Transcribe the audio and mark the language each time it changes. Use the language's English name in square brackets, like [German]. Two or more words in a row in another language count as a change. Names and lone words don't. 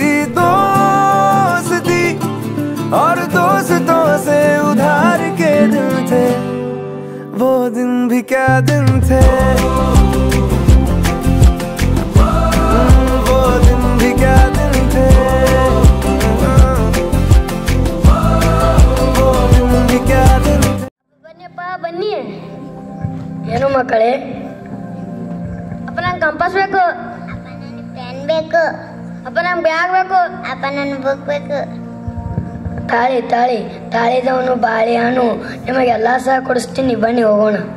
[Hindi] दोस्ती और दोस्तों से उधार के दिन थे, वो दिन भी क्या दिन थे, वो दिन भी क्या दिन थे, वो दिन भी क्या दिन थे। [Kannada] ಬನ್ನಿಯಪ್ಪ ಬನ್ನಿ. ಏನು ಮಕ್ಕಳೇ? ಅಪ್ಪ ನಂಗೆ ಕಂಪಾಸ್ ಬೇಕು, ಅಪ್ಪ ನನಗೆ ಪೆನ್ ಬೇಕು, ಅಪ್ಪ ನಂಗೆ ಬ್ಯಾಗ್ ಬೇಕು, ಅಪ್ಪ ನನಗೆ ಬುಕ್ ಬೇಕು. ತಾಳಿ ತಾಳಿ ತಾಳಿದವನು ಬಾಳೆಹಣ್ಣು ನಿಮಗೆಲ್ಲ ಸಹ ಕೊಡಿಸ್ತೀನಿ, ಬನ್ನಿ ಹೋಗೋಣ.